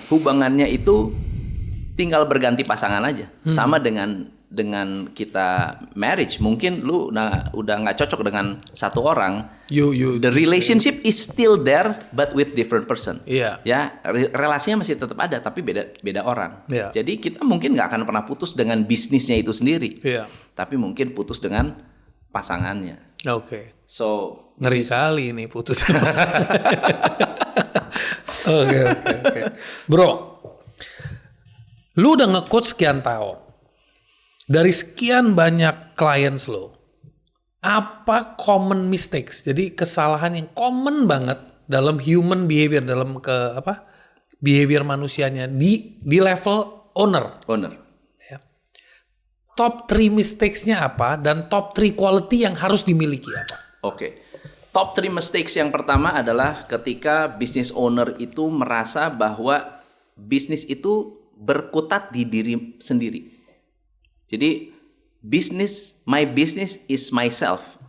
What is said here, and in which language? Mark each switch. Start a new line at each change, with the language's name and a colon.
Indonesian: Hubungannya itu tinggal berganti pasangan aja. Sama dengan kita marriage, mungkin lu udah nggak cocok dengan satu orang.
English: The relationship is still there, but with different person.
Indonesian: Iya. Ya, relasinya masih tetap ada, tapi beda orang. Iya. Jadi kita mungkin nggak akan pernah putus dengan bisnisnya itu sendiri. Iya. Tapi mungkin putus dengan pasangannya. Oke. So Ngeri kali ini putus. Oke. Bro, lu udah nge-coach sekian tahun. Dari sekian banyak clients lo, apa
English: common mistakes?
Indonesian: Jadi kesalahan yang common banget dalam
English: human behavior,
Indonesian: dalam behavior manusianya di level owner. Ya. Top 3 mistakes-nya apa dan
English: top 3 quality
Indonesian: yang harus dimiliki apa? Oke. Top 3 mistakes yang pertama adalah ketika
English: business owner
Indonesian: itu merasa bahwa bisnis itu berkutat di diri sendiri. Jadi
English: my business is myself.